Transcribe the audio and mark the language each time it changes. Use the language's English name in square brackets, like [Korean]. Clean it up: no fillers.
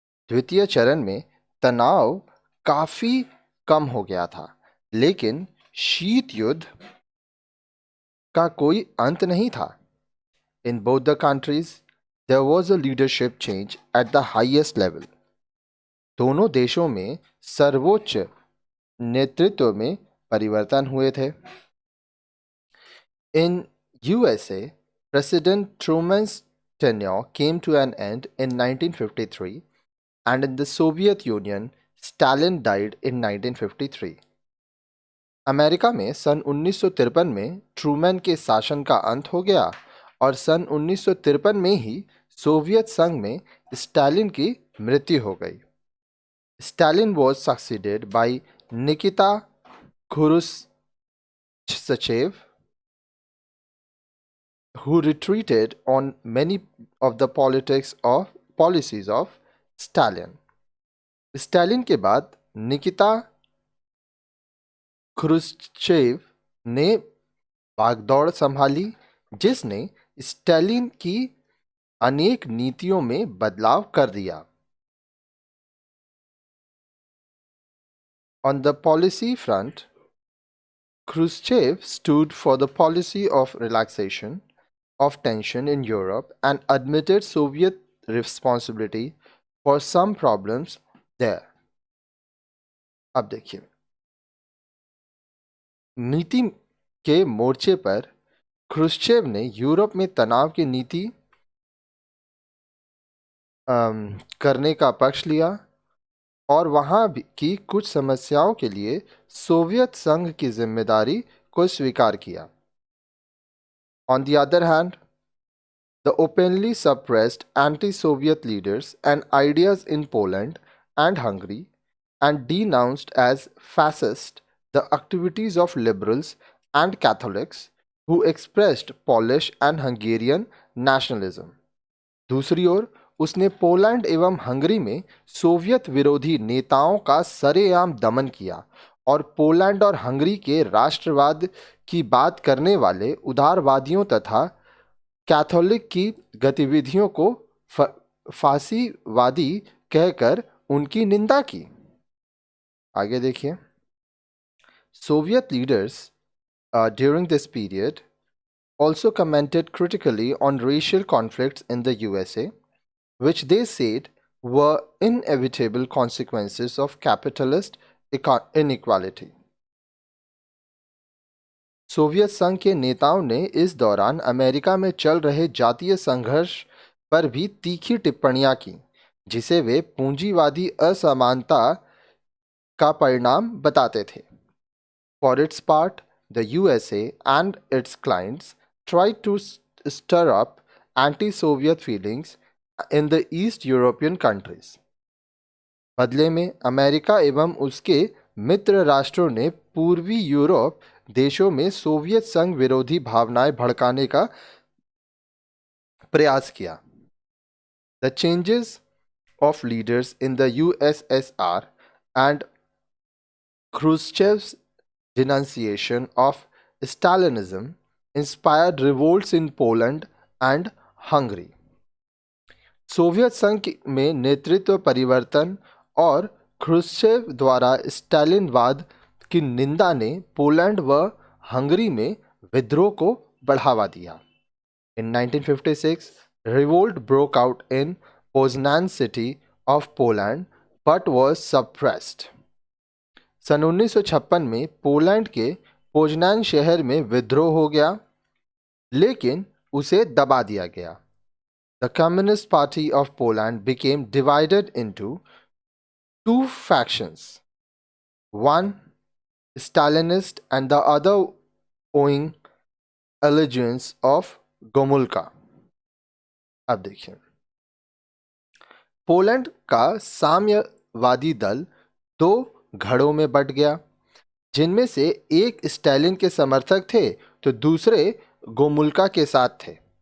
[Hindi] द्वितीय चरण में तनाव काफी कम हो गया था, लेकिन शीत युद्ध का कोई अंत नहीं था। [English] In both the countries there was a leadership change at the highest level. [Hindi] दोनों देशों में सर्वोच्च नेतृत्व में परिवर्तन हुए थे। [English] In USA president Truman's tenure came to an end in 1953 and in the Soviet Union Stalin died in 1953। [Hindi] America में सन 1953 में ट्रूमैन के शासन का अंत हो गया और सन 1953 में ही सोवियत संघ में स्टालिन की मृत्यु हो गई। [English] Stalin was succeeded by Nikita Khrushchev, who retreated on many of the policies of Stalin। [Hindi] Stalin के बाद निकिता ख्रुश्चेव ने भागदौड़ संभाली, जिसने स्टालिन की अनेक नीतियों में बदलाव कर दिया। [English] On the policy front, Khrushchev stood for the policy of relaxation of tension in Europe and admitted Soviet responsibility for some problems there। [Hindi] अब देखिए नीति के मोर्चे पर ख्रुश्चेव ने यूरोप में तनाव की नीति करने का पक्ष लिया और वहां की कुछ समस्याओं के लिए सोवियत संघ की जिम्मेदारी को स्वीकार किया। [English] On the other hand, the openly suppressed anti-Soviet leaders and ideas in Poland and Hungary and denounced as fascist the activities of liberals and Catholics who expressed Polish and Hungarian nationalism। [Hindi] दूसरी ओर उसने Poland एवं Hungary में Soviet विरोधी नेताओं का सरेआम दमन किया और पोलैंड और हंगरी के राष्ट्रवाद की बात करने वाले उदारवादियों तथा कैथोलिक की गतिविधियों को फासीवादी कहकर उनकी निंदा की। आगे देखिए [English] Soviet leaders during this period also commented critically on racial conflicts in the USA, which they said were inevitable consequences of capitalist inequality। [Hindi] Soviet संघ के नेताओं ने इस दौरान अमेरिका में चल रहे जातीय संघर्ष पर भी तीखी टिप्पणियां की, जिसे वे पूंजीवादी असमानता का परिणाम बताते थे। [English] For its part, the USA and its clients tried to stir up anti-Soviet feelings in the East European countries। [Hindi] बदले में अमेरिका एवं उसके मित्र राष्ट्रों ने पूर्वी यूरोप देशों में सोवियत संघ विरोधी भावनाएं भड़काने का प्रयास किया। [English] The changes of leaders in the USSR and Khrushchev's denunciation of Stalinism inspired revolts in Poland and Hungary। [Hindi] Soviet संघ में नेतृत्व परिवर्तन और ख्रुश्चेव द्वारा स्टालिनवाद की निंदा ने पोलैंड व हंगरी में विद्रोह को बढ़ावा दिया। [English] In 1956, revolt broke out in Poznan city of Poland but was suppressed। [Hindi] सन 1956 में पोलैंड के पोजनान शहर में विद्रोह हो गया, लेकिन उसे दबा दिया गया। [English] The Communist Party of Poland became divided into two factions, one Stalinist and the other owing allegiance of Gomulka। [Hindi] अब देखिए पोलैंड का साम्यवादी दल दो धड़ों में बंट गया, जिनमें से एक स्टालिन के समर्थक थे तो दूसरे गोमुल्का के साथ थे।